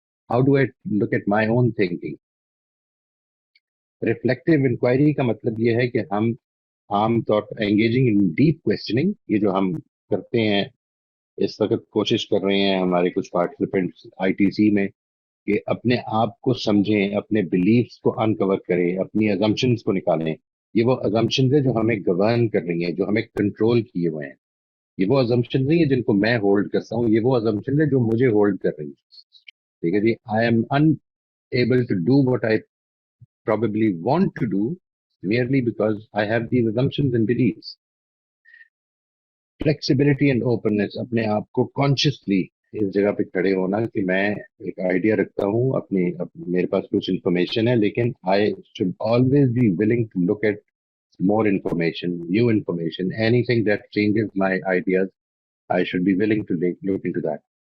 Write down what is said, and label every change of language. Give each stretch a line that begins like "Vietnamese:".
English: How do I look at my own thinking.
Urdu: Reflective inquiry کا مطلب یہ ہے کہ ہم عام طور پر انگیجنگ ان ڈیپ کوشچننگ، یہ جو ہم کرتے ہیں اس وقت، کوشش کر رہے ہیں ہمارے کچھ پارٹیسپینٹس آئی ٹی سی میں کہ اپنے آپ کو سمجھیں، اپنے بلیفس کو انکور کریں، اپنی ازمپشنز کو نکالیں. یہ وہ ازمپشنز ہیں جو ہمیں گورن کر رہی ہیں، جو ہمیں کنٹرول کیے ہوئے ہیں. یہ وہ ازمپشنز نہیں ہیں جن کو میں ہولڈ کرتا ہوں، یہ وہ ازمپشنز ہیں جو مجھے ہولڈ کر رہی ہیں. ٹھیک ہے جی.
English: I am unable to do what I probably want to do merely because I have these assumptions and beliefs. Flexibility and openness,
Urdu: اپنے آپ کو کانشیسلی اس جگہ پہ کھڑے ہونا کہ میں ایک آئیڈیا رکھتا ہوں، میرے پاس کچھ انفارمیشن ہے، لیکن
English: I should always be willing to look at more information, new information, anything that changes my ideas, I should be willing to look into that.